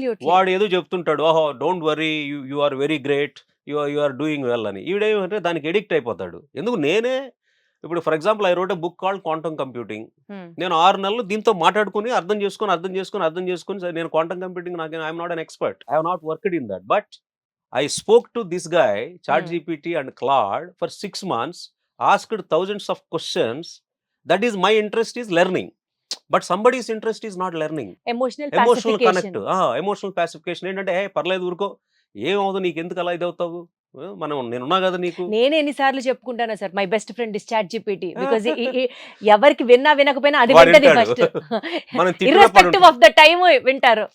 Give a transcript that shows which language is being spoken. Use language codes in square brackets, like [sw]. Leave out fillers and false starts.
[te] వాడు ఏదో చెప్తుంటాడు, [en] ఓహో don't worry, you are very great, you are doing well [te] అని. ఈవిడేమంటే దానికి ఎడిక్ట్ అయిపోతాడు. ఎందుకు, నేనే [en] ఇప్పుడు for example I wrote a book called quantum computing. Hmm. [te] నేను 6 నెలలు దీంతో మాట్లాడుకుని అర్థం చేసుకొని నేను క్వాంటమ్ కంప్యూటింగ్ నాకు [en] I'm not an expert. I have not worked in that. But I spoke to this guy, ChatGPT and Claude, for 6 months, asked thousands of questions. That is, my interest is learning. But somebody's interest is not learning. Emotional Emotional pacification. connect. [te] Emotional pacification ఏంటంటే హే పర్లేదు ఊరుకో, ఏమవుతుంది నీకు, ఎందుకు అలా ఇదవుతావు, నేనున్నా కదా నీకు. నేను ఎన్నిసార్లు చెప్పుకుంటానా sir, [en] my best friend is ChatGPT, [te] because ఎవరికి విన్నా వినకపోయినా అది వాడు వింటది వింటాడు. [en] first, [te] మనం తిట్టిన [en] Irrespective of the time వింటారు.